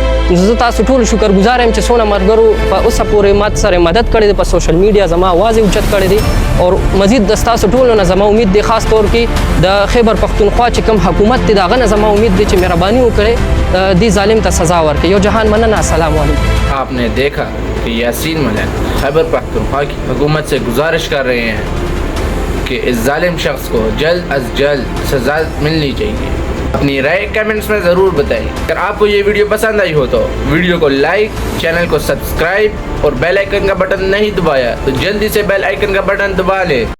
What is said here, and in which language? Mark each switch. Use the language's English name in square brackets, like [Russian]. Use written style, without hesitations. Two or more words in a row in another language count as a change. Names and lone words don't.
[Pashto] زه تاسو ټول شکرګزار یم چې څونه ملګرو په اوسه پورې ماته سره مدد کړې ده په [English] social media [Pashto] زما آواز یې اوچت کړی دی او مزید د ستاسو ټولو نه زما امید دی خاص طور کې د خیبر پښتونخوا چې کوم حکومت دی د هغه نه زما امید دی چې مهرباني وکړي دې ظالم ته سزا ورکړي. یو جهان مننه. [Arabic] السلام علیکم. [Urdu] آپ نے دیکھا کہ یاسین ملک خیبر پختونخوا کی حکومت سے گزارش کر رہے ہیں کہ اس ظالم شخص کو جلد از جلد سزا ملنی چاہیے. اپنی رائے کمنٹس میں ضرور بتائیں. اگر آپ کو یہ ویڈیو پسند آئی ہو تو ویڈیو کو لائک، چینل کو سبسکرائب اور [English] bell icon [Urdu] کا بٹن نہیں دبایا تو جلدی سے [English] bell icon [Urdu] کا بٹن دبا لیں.